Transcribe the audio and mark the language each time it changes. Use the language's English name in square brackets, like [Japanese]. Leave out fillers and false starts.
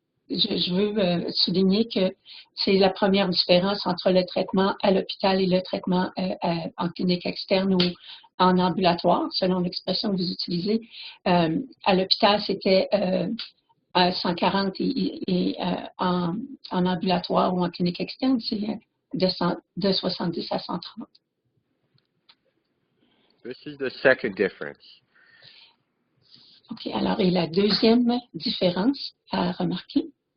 [French] Je veux souligner que c'est la première différence entre le traitement à l'hôpital et le traitement en clinique externe ou en ambulatoire, selon l'expression que vous utilisez. À l'hôpital, c'était 140 et en ambulatoire ou en clinique externe, c'est de 70 à 130. [English] This is the second difference. OK. [French] Alors, et la deuxième différence à remarquer?